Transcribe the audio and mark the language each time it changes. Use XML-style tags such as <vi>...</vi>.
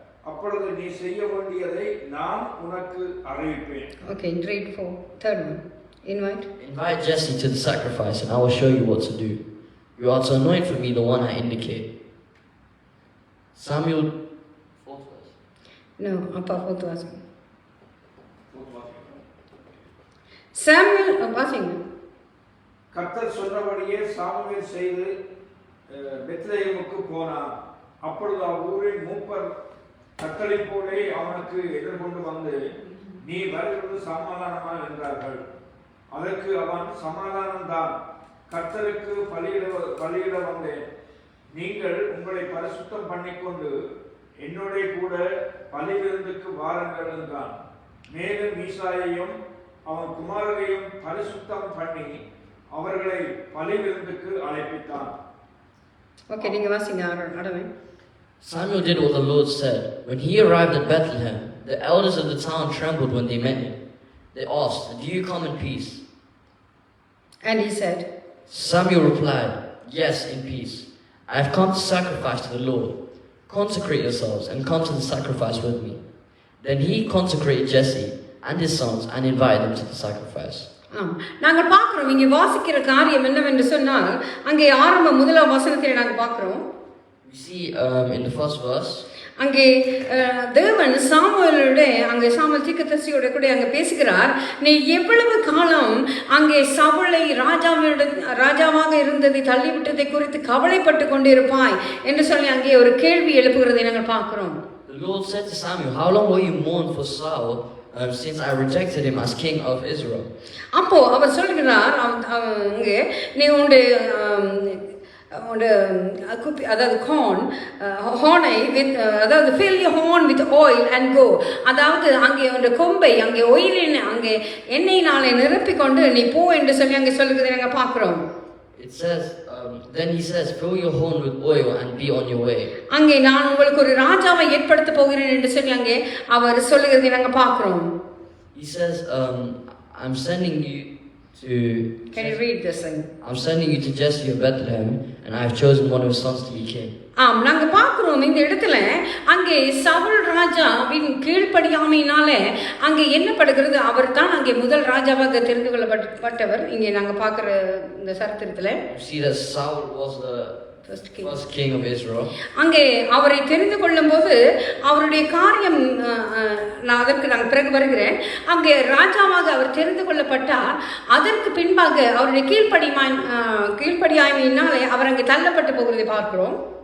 <ta>அப்பொழுது நீ செய்ய வேண்டியதை நான் உனக்கு அறிவிப்பேன்.</ta> <en>Okay, read for third one. Invite Jesse to the sacrifice, and I will show you what to do. You are to anoint for me the one I indicate. Samuel. No,</en> <ta>அப்பா</ta> <en>fourth verse.</en> <ta>Samuel வாசிங்க. கர்த்தர் சொன்னபடியே Samuel செய்து பெத்லெகேமுக்கு போனான். அப்பொழுது அவ்வூரின் மூப்பர் கத்தளிப்போலே அவனுக்கு எதிர்கொண்டு வந்து, நீ வருகிறது சமாதானமா என்றார்கள். அதற்கு அவன், சமாதானம்தான், கர்த்தருக்கு பலியிட வந்தேன். நீங்கள் உங்களை பரிசுத்தம் பண்ணிக்கொண்டு என்னோட கூட பலி விருந்துக்கு வாருங்கள் என்றான். மேலும் மீசாயையும் அவன் குமாரரையும் பரிசுத்தம் பண்ணி அவர்களை பலி விருந்துக்கு அழைப்பித்தான். ஓகே, நீங்க வாசிங்க ஆடவே.</ta> <en>Samuel did what the Lord said. When he arrived at Bethlehem, the elders of the town trembled when they met him. They asked, "Do you come in peace?" And he said, Samuel replied, "Yes, in peace. I have come to sacrifice to the Lord. Consecrate yourselves and come to the sacrifice with me." Then he consecrated Jesse and his sons and invited them to the sacrifice.</en> <ta>நாங்கள் பார்க்கிறோம் இங்கே வாசிக்கிற காரியம் என்னவென்று சொன்னால், அங்கே ஆரம்ப முதலாம் வசனத்தில் நாங்கள் பார்க்கிறோம்.</ta> <en>We see in the first verse,</en> <ta>அங்கே தேவன் சாமுவேலோட அங்கே சாமுவேல் தீர்க்கதரிசியோட கூட அங்கே பேசுகிறார். நீ எவ்வளவு காலம் அங்கே சவுலை ராஜாவாக இருந்ததை தள்ளிவிட்டதை குறித்து கவலைப்பட்டு கொண்டிருப்பாய் என்று சொல்லி அங்கே ஒரு கேள்வி எழுப்புகிறதை நாங்கள் பார்க்கிறோம்.</ta> <en>The Lord said to Samuel, "How long will you mourn for Saul since I rejected him as king of Israel?"</en> <ta>அப்போ அவர் சொல்கிறார், அங்கே நீ அதாவது</ta> <en>ஹார்னை வித்</en> <ta>அதாவது</ta> <en>fill your horn with oil and go.</en> <ta>அதாவது அங்கே உடைய கொம்பை அங்கே ஒயிலின் அங்கே எண்ணெயினாலே நிரப்பிக்கொண்டு நீ போ என்று சொல்லி அங்கே சொல்லுகிறதை நாங்கள் பார்க்கிறோம்.</ta> <en>It says, then he says, "Fill your horn with oil and be on your way."</en> <ta>அங்கே நான் உங்களுக்கு ஒரு ராஜாவை ஏற்படுத்த போகிறேன் என்று சொல்லி அங்கே அவர் சொல்லுகிறதை நாங்கள் பார்க்கிறோம்.</ta> <en>He says, "I'm sending you to." Can you read this thing? "I'm sending you to Jesse of Bethlehem, and I have chosen one of his sons to be king."</en> <ta>நாங்க பார்க்கிறோம் இந்த இடத்துல அங்கே சவுல் ராஜாவின் கீழ்ப்படியாமையினால அங்கே என்ன படுகிறது, அவர் தான் அங்கே முதல் ராஜாவாக தெரிந்து கொள்ளப்பட்டவர். இங்கே நாங்க பார்க்கிற இந்த சரித்திரத்துல</ta> <en>see that Saul was the first king of Israel.</en> <ta>அங்கே அவரை தெரிந்து கொள்ளும் போது அவருடைய காரியம் அதற்கு நான் பிறகு வருகிறேன். அங்கே ராஜாவாக அவர் தெரிந்து கொள்ளப்பட்டார். அதற்கு பின்பாக அவருடைய கீழ்ப்படியாமையினாலே அவர் அங்கே தள்ளப்பட்டு போகிறதை பார்க்கிறோம்.</ta>